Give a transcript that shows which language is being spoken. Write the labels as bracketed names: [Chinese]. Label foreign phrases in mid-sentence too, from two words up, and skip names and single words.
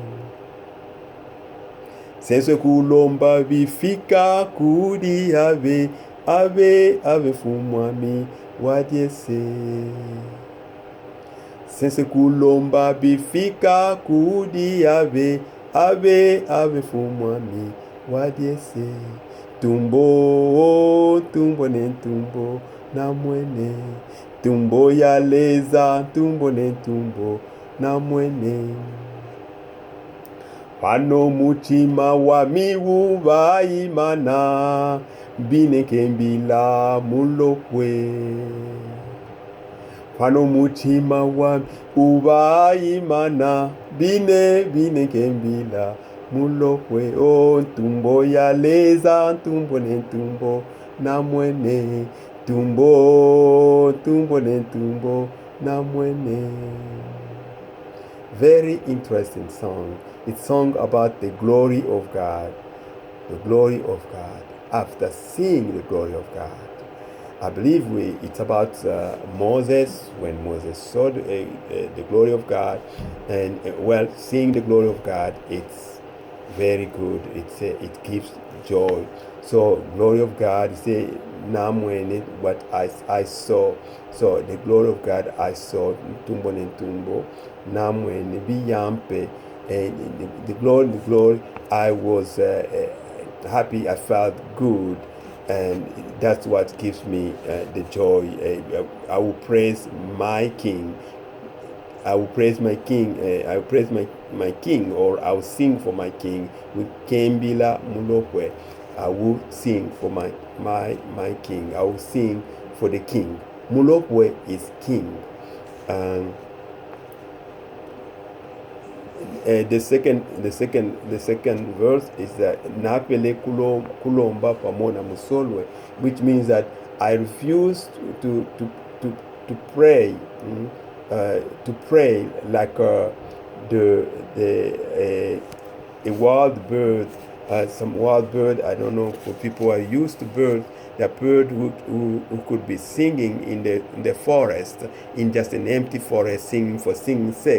[Luba-Katanga] Sense kulomba bifika kudi ave fumwami wadiese. Sense kulomba bifika kudi ave fumwami wadiese. Ntumbo ne Ntumbo namwene. Ntumbo ya leza, Ntumbo ne Ntumbo namwene. Pano mutima wami uvaimana, bine kembila mulopwe. Pano mutima wami uvaimana, bine kembila mulopwe. Ntumbo ya leza, Ntumbo ne Ntumbo namwene. Ntumbo ne Ntumbo namwene. [English] Very interesting song. It's song about the glory of God. The glory of God. After seeing the glory of God, I believe it's about Moses, when Moses saw the glory of God, and seeing the glory of God, it's very good. It gives joy. So glory of God, say namwene, what I saw. So the glory of God I saw, [Luba-Katanga] Ntumbo ne Ntumbo namwene biyampe. [English] And the glory, I was happy, I felt good, and that's what gives me the joy. I will praise my King. I will praise my King. I will praise my King, or I will sing for my King with [Luba-Katanga] Kembila Mulopwe. [English] I will sing for my King. I will sing for the King. Mulopwe is King. The second verse is that [Luba-Katanga] napele kulomba pamona musolwe, [English] which means that I refuse to pray, to pray like a wild bird, some wild bird. I don't know, for people who are used to birds. The bird who could be singing in the forest, in just an empty forest, singing for singing's sake.